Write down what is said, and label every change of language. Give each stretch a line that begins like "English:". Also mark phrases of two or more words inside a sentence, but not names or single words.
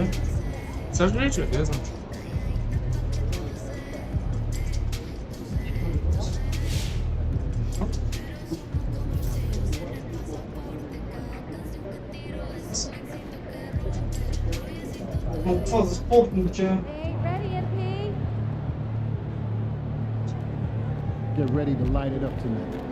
Russian: Сожалею, я знаю.
Turkish: Çok fazla spor mu ya?
English: Get ready to light it up tonight.